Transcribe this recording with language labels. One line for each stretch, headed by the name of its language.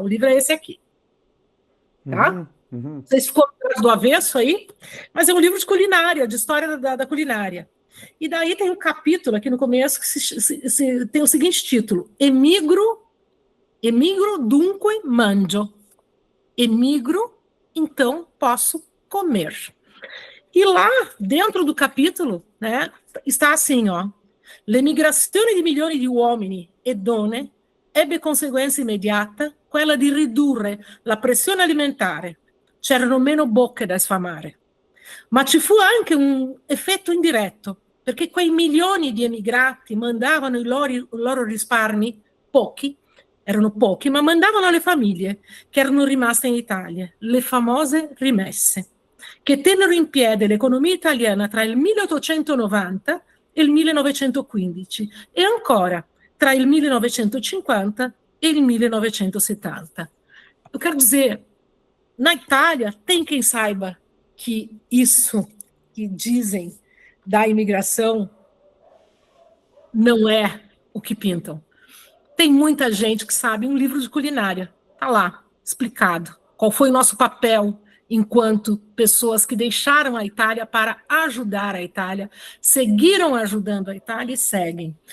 Portuguese: O livro é esse aqui, tá? Não sei se ficou do avesso aí, mas é um livro de culinária, de história da culinária. E daí tem um capítulo aqui no começo que tem o seguinte título:
Italian: Emigro dunque mangio.
Portuguese: Emigro, então posso comer. E lá, dentro do capítulo, né, está assim, ó:
Italian: l'emigrazione di milioni di uomini e donne ebbe conseguenza immediata quella di ridurre la pressione alimentare. C'erano meno bocche da sfamare. Ma ci fu anche un effetto indiretto, perché quei milioni di emigrati mandavano i loro risparmi, erano pochi, ma mandavano alle famiglie che erano rimaste in Italia, le famose rimesse, che tennero in piedi l'economia italiana tra il 1890 e il 1915 e ancora tra il 1950 e il 1970.
Portuguese: Eu quero dizer, na Itália, tem quem saiba que isso que dizem da imigração não é o que pintam. Tem muita gente que sabe, um livro de culinária, está lá, explicado, qual foi o nosso papel enquanto pessoas que deixaram a Itália para ajudar a Itália, seguiram ajudando a Itália e seguem.